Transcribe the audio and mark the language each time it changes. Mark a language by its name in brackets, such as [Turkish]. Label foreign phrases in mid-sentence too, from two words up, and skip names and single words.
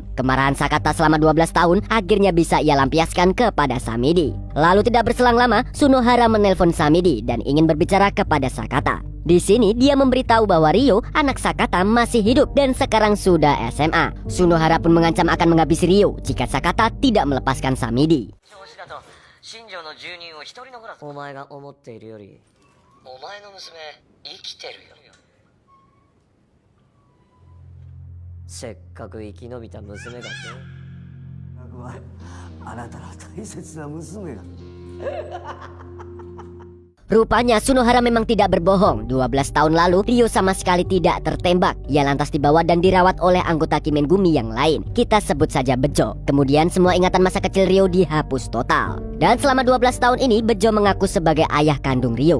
[Indonesian] Kemarahan Sakata selama 12 tahun akhirnya bisa ia lampiaskan kepada Samidi. Lalu tidak berselang lama, Sunohara menelpon Samidi dan ingin berbicara kepada Sakata. Di sini dia memberitahu bahwa Ryo, anak Sakata, masih hidup dan sekarang sudah SMA. Sunohara pun mengancam akan menghabisi Ryo jika Sakata tidak melepaskan Samidi. [Japanese] お前が思っているよりお前の娘生きてるよ。せっかく生き延びた娘がね。あなたの大切な娘が。 [Indonesian] Rupanya Sunohara memang tidak berbohong. 12 tahun lalu Ryo sama sekali tidak tertembak. Ia lantas dibawa dan dirawat oleh anggota Kimengumi yang lain. Kita sebut saja Bejo. Kemudian semua ingatan masa kecil Ryo dihapus total. Dan selama 12 tahun ini Bejo mengaku sebagai ayah kandung Ryo.